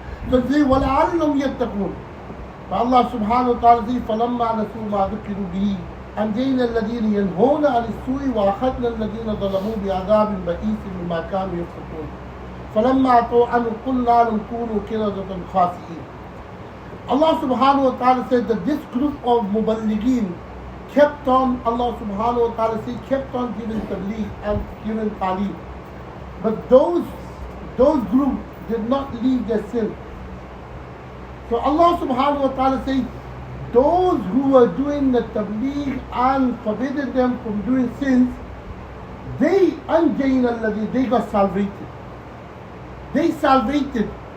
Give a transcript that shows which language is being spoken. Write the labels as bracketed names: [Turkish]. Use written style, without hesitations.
[English] So they say, [Arabic] وَلَعَلَّهُمْ يَتَّقُونَ. [English] But Allah subhanahu wa ta'ala says, [Arabic] فَلَمَّا نَسُوا مَا ذُكِّرُوا بِهِ أَنْجَيْنَا الَّذِينَ يَنْهُونَ عَنِ السُّوءِ وَأَخَذْنَا الَّذِينَ ظَلَمُوا بِعَذَابٍ بَئِيسٍ بِمَا كَانُوا يَفْسُقُونَ فَلَمَّا عَتَوْا عَنْهُ قُلْنَا لَهُمْ كُونُوا قِرَدَةً خَاسِئِينَ. [English] Allah subhanahu wa ta'ala said that this group of Muballighin kept on, Allah subhanahu wa ta'ala said, kept on giving tabligh and giving talim. But those groups did not leave their sin. So Allah subhanahu wa ta'ala says, those who were doing the tabligh and forbidding them from doing sins, they got salvated. They salvated.